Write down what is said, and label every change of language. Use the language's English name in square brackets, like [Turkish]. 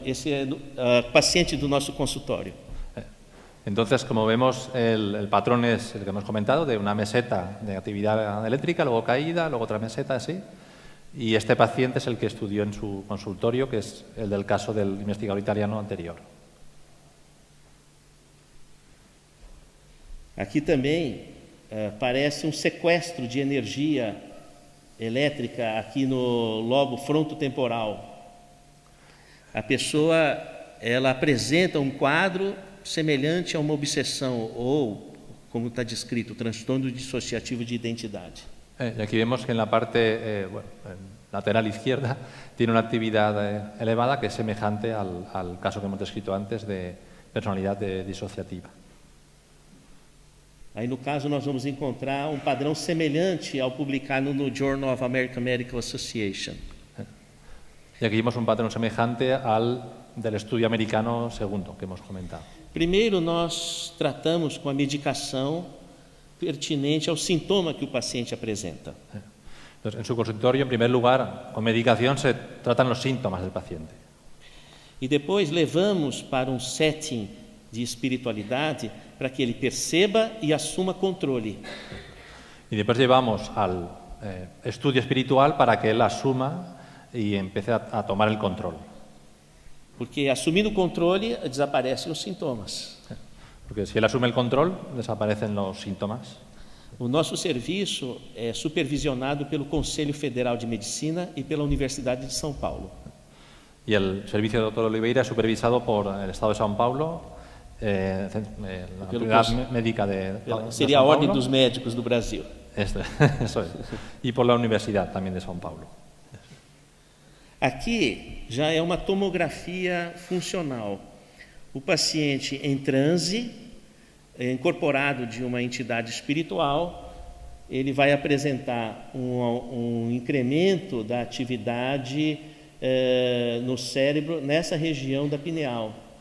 [Portuguese] Esse é paciente do nosso consultório. [Spanish] Entonces, como vemos, el patrón es el que hemos comentado, de una meseta de actividad eléctrica, luego caída, luego otra meseta, así. Y este paciente es el que estudió en su consultorio, que es el del caso del investigador italiano anterior. [Portuguese] Aqui também parece um sequestro de energia elétrica aqui no lobo frontotemporal. A pessoa, ela apresenta um quadro semelhante a uma obsessão ou, como está descrito, transtorno dissociativo de identidade. [Spanish] Y aquí vemos que en la parte lateral izquierda tiene una actividad elevada que es semejante al caso que hemos descrito antes de personalidad disociativa. [Portuguese] Aí, no caso, nós vamos encontrar um padrão semelhante ao publicado no Journal of American Medical Association. [Spanish] Y aquí vemos un patrón semejante al del estudio americano segundo que hemos comentado. [Portuguese] Primeiro, nós tratamos com a medicação pertinente ao sintoma que o paciente apresenta. [Spanish] Entonces, en su consultorio, en primer lugar, con medicación se tratan los síntomas del paciente. [Portuguese] E depois levamos para um setting de espiritualidade para que ele perceba e assuma controle. [Spanish] Y después llevamos al estudio espiritual para que él asuma y empiece a tomar el control. [Portuguese] Porque assumindo o controle, desaparecem os sintomas. [Spanish] Porque si él asume el control, desaparecen los síntomas. [Portuguese] O nosso serviço é supervisionado pelo Conselho Federal de Medicina e pela Universidade de São Paulo. [Spanish] Y el servicio de Dr. Oliveira es supervisado por el Estado de São Paulo, la Autoridad Médica de [Portuguese] seria a Ordem Paulo. dos Médicos do Brasil. [Spanish] Eso es. Y por la Universidad también de São Paulo. [Portuguese] Aqui já é uma tomografia funcional. O paciente em transe, incorporado de uma entidade espiritual, ele vai apresentar um incremento da atividade no cérebro, nessa região da pineal.